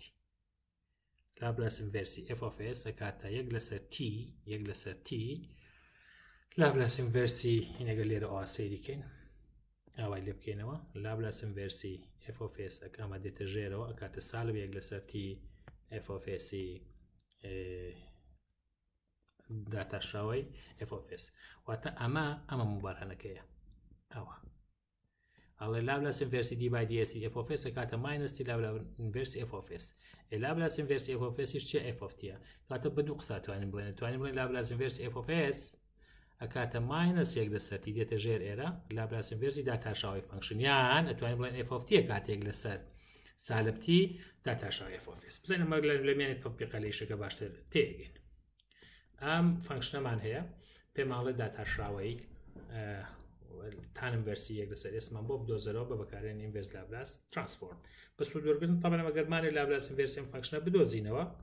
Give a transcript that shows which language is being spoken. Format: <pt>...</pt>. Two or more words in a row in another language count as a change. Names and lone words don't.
<ckb>لاپلاس ئینڤێرسی</ckb> <en>f of s</en> <ckb>ئەکاتە 1 لەسەر t لاپلاس ئینڤێرسی هینەگە لێرە ئەوە سەیریکەین ئاوای لێ بکەینەوە، لاپلاس ئینڤێرسی</ckb> <en>f of s</en> <ckb>ئەکامە دێتە ژێرەوە ئەکاتە سالب 1 لەسەر t</ckb> <en>f of s</en> <ckb>داتاشاوی</ckb> <en>f of s.</en> <ckb>واتە ئەمە مبارهەنەکەیە ئەوە ئەڵێ لاپلاس ئینڤێرسی</ckb> <en>d by ds f of s</en> <ckb>ئەکاتە</ckb> <en>minus t</en> <ckb>لاپلاس ئینڤێرسی</ckb> <en>f of s.</en> <ckb>لاپلاس ئینڤێرسی</ckb> <en>f of s</en> <ckb>چیە؟</ckb> <en>f of t</en> <ckb>کاتە بە دوو قسە توانین بڵێن لاپلاس ئینڤێرسی</ckb> <en>f of s</en> <ckb>ئەکاتە ماینەس 1 لەسەر تی دێتە ژێر ئێرە لاپلاس ئینڤێرسی داتاشاوی فانکشن یان ئەتوانین بڵێن</ckb> <en>f of t</en> <ckb>کاتێک لەسەر سالب t داتاشاوی</ckb> <en>f of s</en> <ckb>بزانین ئەمە لەمێنێت تەطبیقە لە ئیشەکە باشتر تێگەین ئەم فانکشنەمان هەیە پێماڵێت داتاشراوەی تان ئینڤەرسی 1 لەسەر ئێسمان بۆ بدۆزەرەوە بە بەکارهێنانی</ckb> <en>inverse Laplace transform</en> <ckb>بە سوودوەرگرتن تەبەن ئەگەرمانێ لاپلاس ئینڤەرسی ئەم فانکشنە بدۆزینەوە</ckb>